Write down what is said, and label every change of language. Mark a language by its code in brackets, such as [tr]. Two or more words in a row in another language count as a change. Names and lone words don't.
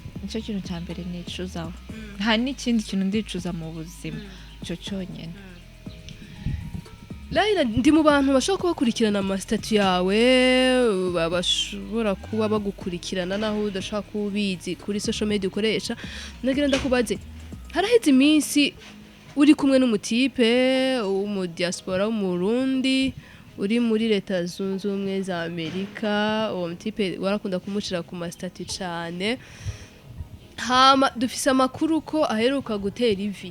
[rn] Nicyo kintu cya mbere nicuzaho. Nta n'ikindi kintu ndicuza mu buzima. Cyo cyonyine. Laila ndi mu bantu bashobora kubakurikirana ama statut yawe bashobora kuba bagukurikirana naho udashaka kubizi kuri [en] social media [rn] ukoresha. Nagira ndakubaze haraheze iminsi uri kumwe n'umutipe mu diaspora mu Burundi uri muri leta zunze ubumwe za Amerika uwo mutipe warakunda kumushira ku ma statut cyane. Hama dufise amakuru ko aheruka gutera ivi.